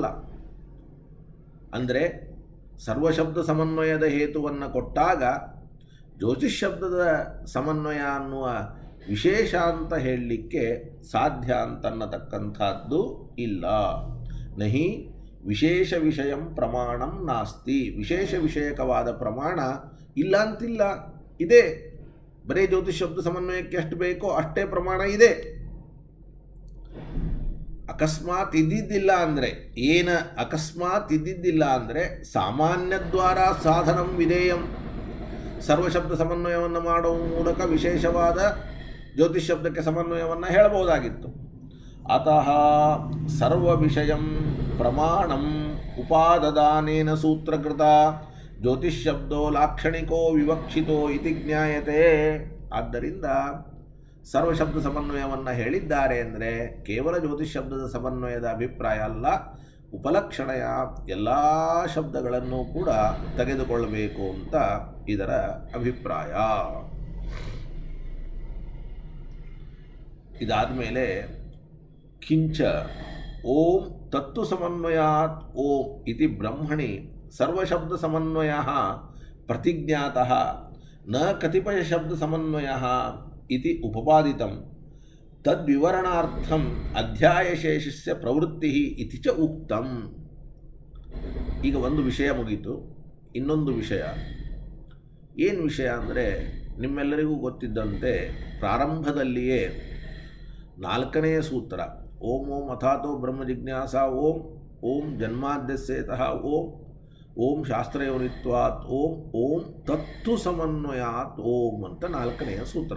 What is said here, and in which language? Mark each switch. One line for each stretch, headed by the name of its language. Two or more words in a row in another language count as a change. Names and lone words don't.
Kannada: ಅಂದರೆ ಸರ್ವಶಬ್ದ ಸಮನ್ವಯದ ಹೇತುವನ್ನು ಕೊಟ್ಟಾಗ ಜ್ಯೋತಿಷ್ಶಬ್ದದ ಸಮನ್ವಯ ಅನ್ನುವ ವಿಶೇಷ ಅಂತ ಹೇಳಲಿಕ್ಕೆ ಸಾಧ್ಯ ಅಂತನ್ನತಕ್ಕಂಥದ್ದು ಇಲ್ಲ.
Sanskrit: ನಹಿ ವಿಶೇಷ ವಿಷಯಂ ಪ್ರಮಾಣಂ ನಾಸ್ತಿ,
Kannada: ವಿಶೇಷ ವಿಷಯಕವಾದ ಪ್ರಮಾಣ ಇಲ್ಲ ಅಂತಿಲ್ಲ, ಇದೆ. ಬರೀ ಜ್ಯೋತಿಷ್ಶಬ್ದ ಸಮನ್ವಯಕ್ಕೆ ಎಷ್ಟು ಬೇಕೋ ಅಷ್ಟೇ ಪ್ರಮಾಣ ಇದೆ. ಅಕಸ್ಮಾತ್ ಇದ್ದಿದ್ದಿಲ್ಲ ಅಂದರೆ ಅಕಸ್ಮಾತ್ ಇದ್ದಿದ್ದಿಲ್ಲ ಅಂದರೆ
Sanskrit: ಸಾಮಾನ್ಯದ್ವಾರ ಸಾಧನಂ ವಿಧೇಯಂ,
Kannada: ಸರ್ವಶಬ್ದ ಸಮನ್ವಯವನ್ನು ಮಾಡುವ ಮೂಲಕ ವಿಶೇಷವಾದ ಜ್ಯೋತಿಷ್ಶಬ್ದಕ್ಕೆ ಸಮನ್ವಯವನ್ನು ಹೇಳಬಹುದಾಗಿತ್ತು.
Sanskrit: ಅತಃ ಸರ್ವ ವಿಷಯಂ ಪ್ರಮಾಣಂ ಉಪಾದದಾನೇನ ಸೂತ್ರಕೃತ ಜ್ಯೋತಿಷ್ಶಬ್ದೋ ಲಾಕ್ಷಣಿಕೋ ವಿವಕ್ಷಿತೋ ಇತಿ ಜ್ಞಾಯತೆ.
Kannada: ಆದ್ದರಿಂದ ಸರ್ವಶಬ್ದ ಸಮನ್ವಯವನ್ನು ಹೇಳಿದ್ದಾರೆ ಅಂದರೆ ಕೇವಲ ಜ್ಯೋತಿಷ್ಶಬ್ದದ ಸಮನ್ವಯದ ಅಭಿಪ್ರಾಯ ಅಲ್ಲ, ಉಪಲಕ್ಷಣೆಯ ಎಲ್ಲ ಶಬ್ದಗಳನ್ನು ಕೂಡ ತೆಗೆದುಕೊಳ್ಳಬೇಕು ಅಂತ ಇದರ ಅಭಿಪ್ರಾಯ. ಇದಾದ ಮೇಲೆ
Sanskrit: ಕಿಂಚ ಓಂ ತತ್ತು ಸಮನ್ವಯಾತ್ ಓಂ ಇತಿ ಬ್ರಹ್ಮಣಿ ಸರ್ವಶಬ್ದ ಸಮನ್ವಯ ಪ್ರತಿಜ್ಞಾತಃ ನ ಕತಿಪಯ ಶಬ್ದ ಸಮನ್ವಯ ಇತಿ ಉಪಪಾದಿತಂ ತದ್ವಿವರಣಾರ್ಥಂ ಅಧ್ಯಾಯಶೇಷಸ್ಯ ಪ್ರವೃತ್ತಿ ಇತಿ ಚ ಉಕ್ತಂ.
Kannada: ಈಗ ಒಂದು ವಿಷಯ ಮುಗೀತು. ಇನ್ನೊಂದು ವಿಷಯ ಏನು ವಿಷಯ ಅಂದರೆ, ನಿಮ್ಮೆಲ್ಲರಿಗೂ ಗೊತ್ತಿದ್ದಂತೆ ಪ್ರಾರಂಭದಲ್ಲಿಯೇ 4ನೆಯ ಸೂತ್ರ
Sanskrit: ಓಂ ಓಂ ಅಥಾತೋ ಬ್ರಹ್ಮ ಜಿಜ್ಞಾಸ ಓಂ ಓಂ ಜನ್ಮಾದ್ಯಸ್ಯೇತಃ ಓಂ ಓಂ ಶಾಸ್ತ್ರಯೋನಿತ್ವಾತ್ ಓಂ ಓಂ ತತ್ತು ಸಮನ್ವಯಾತ್ ಓಂ
Kannada: ಅಂತ 4ನೆಯ ಸೂತ್ರ.